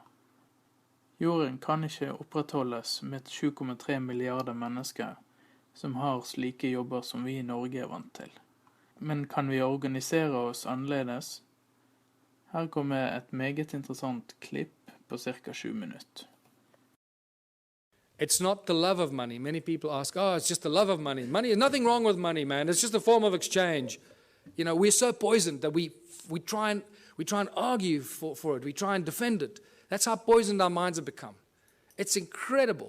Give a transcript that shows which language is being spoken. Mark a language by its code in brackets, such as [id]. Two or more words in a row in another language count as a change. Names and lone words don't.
[no] Jorden kan ikke opprettholdes med 7,3 milliarder mennesker som har slike jobber som vi i Norge er vant til. Men kan vi organisere oss annerledes? Her kommer et meget interessant klipp på cirka 7 minutter. [en] It's not the love of money. Many people ask, oh, it's just the love of money. Money, there's nothing wrong with money, man. It's just a form of exchange. You know, we're so poisoned that we try and argue for it. We try and defend it. That's how poisoned our minds have become. It's incredible.